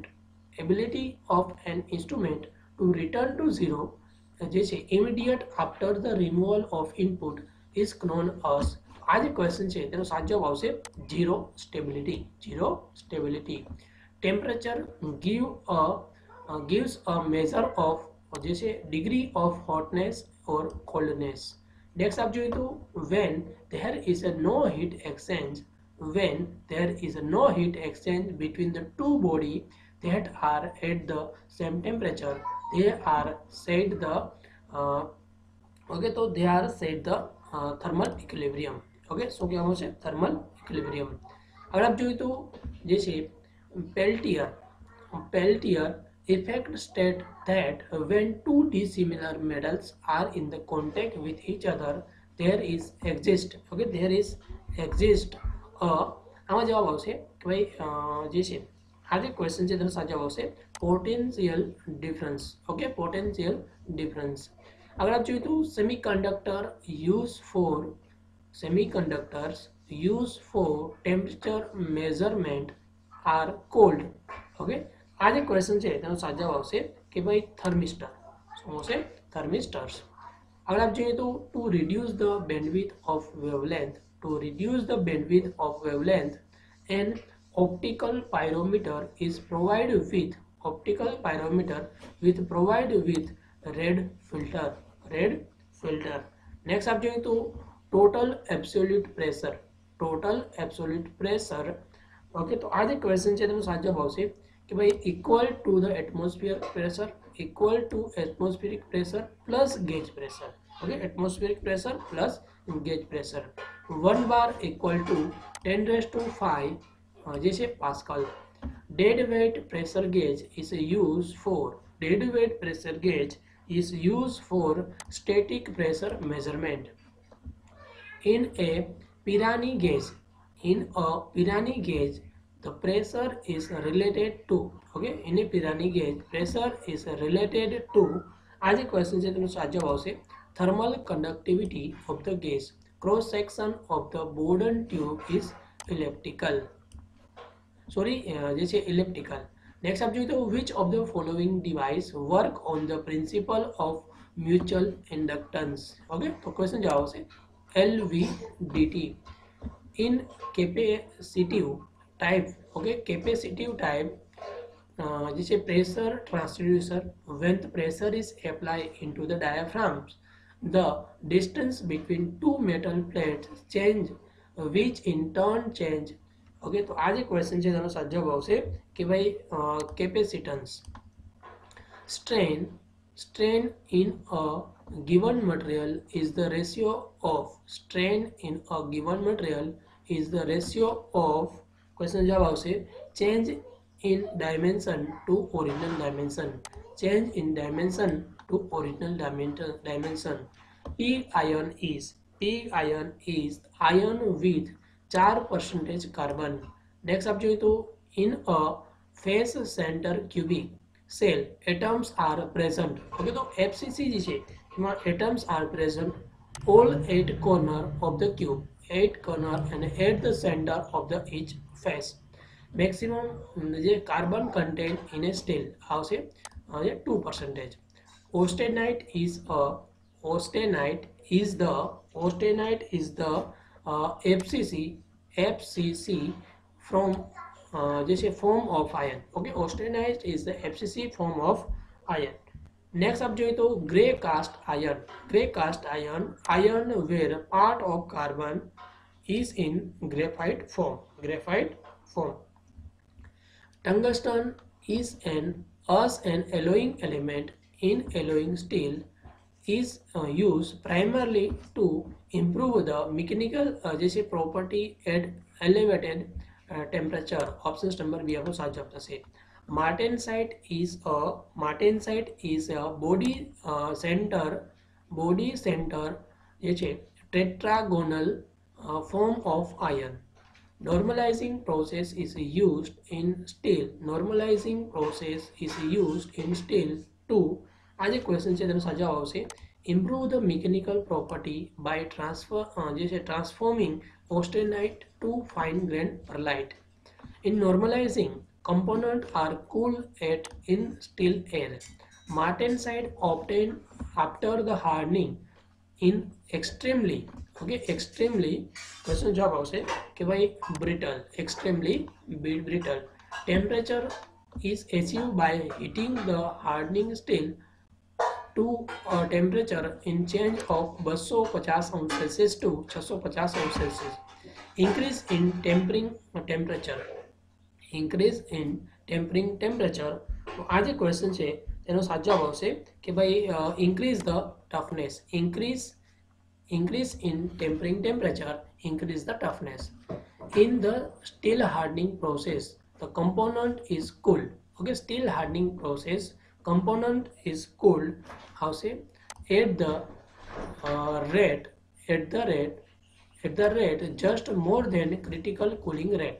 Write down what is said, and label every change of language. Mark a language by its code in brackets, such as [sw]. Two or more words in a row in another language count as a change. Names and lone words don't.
[en] ability of an instrument to return to zero [gu] જે છે [en] immediate after the removal of input is known as. [gu] આ જે ક્વેશ્ચન છે તેનો સાચો જવાબ આવશે [en] zero stability. zero stability. temperature gives a measure of [gu] જે છે [en] degree of hotness or coldness. Next [gu] આપ જોઈએ તો [en] when there is a no heat exchange between the two body that are at the same temperature they are said the thermal equilibrium. [gu] ઓકે, શું કહેવામાં છે? [en] thermal equilibrium. [gu] હવે આપ જોઈએ તો જે છે [en] Peltier effect state that when two dissimilar metals are in the contact with each other there exists [gu] આમાં જવાબ આવશે કે ભાઈ જે છે આ જે ક્વેશ્ચન છે તેનો સાચો જવાબ આવશે [en] potential difference. okay, potential difference. [gu] આગળ આપ જોઈએ તો [en] semiconductors used for temperature measurement are called. [gu] ઓકે, આ જે ક્વેશ્ચન છે તેનો સાચો જવાબ આવશે કે ભાઈ થર્મિસ્ટર. શું આવશે? થર્મિસ્ટર્સ. આગળ આપ જોઈએ તો [en] ટુ reduce the bandwidth of wavelength an optical pyrometer is provided with red filter. Next [gu] આપ જોઈએ તો [en] total absolute pressure. [gu] ઓકે, તો આ જે ક્વેશ્ચન છે તેનો સાચો જવાબ આવશે કે ભાઈ [en] equal to the atmospheric pressure plus gauge pressure. ઓકે, atmospheric pressure plus gauge pressure. 1 bar equal to 10⁵ [gu] જે છે [en] પાસ્કલ. dead weight pressure gauge is used for static pressure measurement. In a Pirani gauge the pressure is related to. okay, in a Pirani gauge pressure is related to. [gu] આ જે ક્વેશ્ચન છે તેનો સાચો જવાબ આવશે [en] thermal conductivity of the gas. cross section of the Bourdon tube is elliptical. Next [gu] આપ જોઈએ તો [en] which of the following device work on the principle of mutual inductance. [gu] okay, તો ક્વેશ્ચન જવાબ આવશે LVDT. [en] in capacitive type [gu] જે છે [en] pressure transducer when the pressure is applied into the diaphragms the distance between two metal plates change which in turn change. [gu] okay, તો આ જે ક્વેશ્ચન છે તેનો સાચો જવાબ આવશે કે ભાઈ કેપેસિટન્સ. [en] strain in a given material is the ratio of [gu] ક્વેશ્ચન જવાબ આવશે [en] change in dimension to original dimension. Pig iron is iron with 4% કાર્બન. નેક્સ્ટ [gu] આપ જોઈએ તો [en] in a face centre cubic cell atoms are present. ઓકે, [gu] તો એફસીસી જે છે એમાં [en] atoms are present all 8 corner of the cube, 8 corner and at the center of the each face. મેક્સિમમ જે carbon content in a steel આવશે 2%. Austenite is a austenite is the FCC from [gu] જે છે [en] form of iron. Okay, austenite is the FCC form of iron. Next up [gu] જોઈએ તો [en] grey cast iron. Grey cast iron where part of carbon is in graphite form. Tungsten is an alloying element in alloying steel is used primarily to improve the mechanical property at elevated temperature. Options number B [hi] आपको साथ जवाब [en] થશે. Martensite is a body center [gu] જે છે [en] tetragonal form of iron. Normalizing process is used in steel. To [gu] આ જે ક્વેશ્ચન છે તેનો સાચો આવશે [en] improve the mechanical property by transforming austenite to fine grained perlite. In normalizing, components are cooled in still air. Martensite obtained after the hardening in extremely question जवाब [gu] આવશે કે ભાઈ [en] extremely brittle. Temperature is achieved by heating the hardening steel to a temperature in change of 250 to 650 increase in tempering temperature. [gu] તો આ જે ક્વેશ્ચન છે તેનો સાચો જવાબ આવશે કે ભાઈ [en] increase the toughness. Increase in tempering temperature increase the toughness. In the steel hardening process the component is cooled. Okay, steel hardening process component is cooled at the rate just more than critical cooling rate.